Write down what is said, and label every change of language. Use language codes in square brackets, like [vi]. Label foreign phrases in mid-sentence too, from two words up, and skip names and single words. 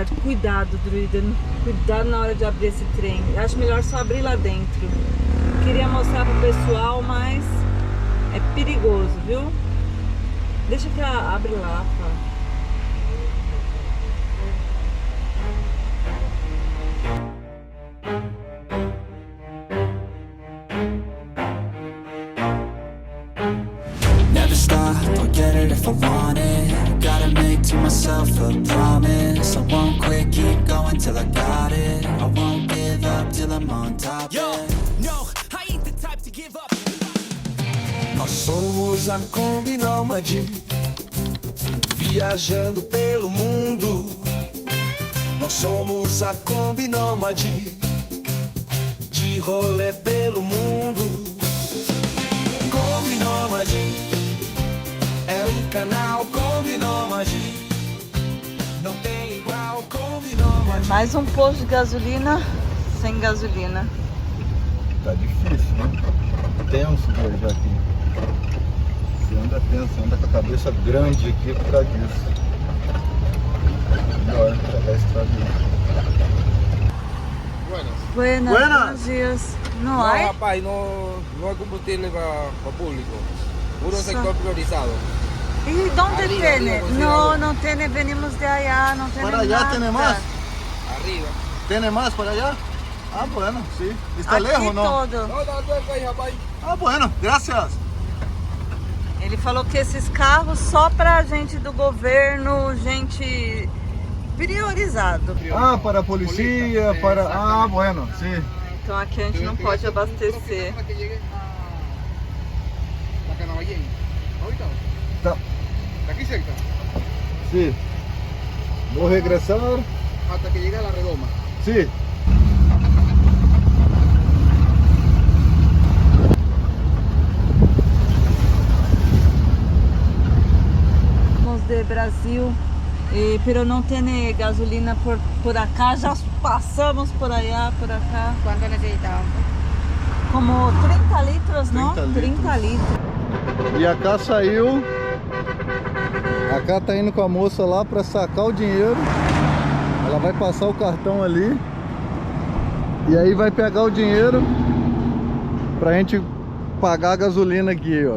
[pt] verdade. Cuidado, druida. Cuidado na hora de abrir esse trem. Eu acho melhor só abrir lá dentro. Queria mostrar pro pessoal, mas é perigoso, viu? Deixa que ela abre lá, pá. [en] Never stop, I'll get it if I want it. Gotta make to myself a promise. I won't quit, keep going till I got it. I won't give up till I'm on top. Yo, no, I ain't the type to give up. [pt] Nós somos a Kombi Nômade, viajando pelo mundo. Nós somos a Kombi Nômade, de rolê pelo mundo. Kombi Nômade é o canal Kombi Nômade, não tem igual Kombi Nômade. Mais um posto de gasolina sem gasolina. Tá difícil, né? Tenso viajar aqui. Você anda tenso, anda com a cabeça grande aqui por causa disso. Melhor pegar a estrada. [es] Buenas, buenos dias. Não No, há? [pt] rapaz, [es] no hay combustible para público. Puro [pt] Só. [es] sector priorizado. ¿Y dónde Arriba, tiene? arriba, No, considerado. no tiene, venimos de allá, no tiene Para allá nada. tiene más? Arriba. [pt] Tem mais para [es] allá? Ah, bueno, sí. Está [pt] Aqui [es] lejos, não? todo. No, no, ahí, rapaz. Ah, bueno, gracias. [pt] Ele falou que esses carros só pra gente do governo, gente priorizado. Ah, para a polícia, para... [es] Ah, bueno, sí. [pt] Então aqui a gente não pode abastecer. [es] Para que llegue a la Canavallén. Ahorita. [pt] Tá. [es] De aquí cerca. Sí. [pt] Vou regressar. [es] Hasta que llegue a la Redoma. Sí. [pt] Vamos de Brasil, pero não tem gasolina [es] por acá, [pt] já passamos [es] por allá, por acá. ¿Cuánto necesitamos? Como 30 litros, [pt] não? [es] 30 litros. [pt] E a Cá saiu. A Cá tá indo com a moça lá para sacar o dinheiro. Ela vai passar o cartão ali. E aí vai pegar o dinheiro pra gente pagar a gasolina aqui, ó.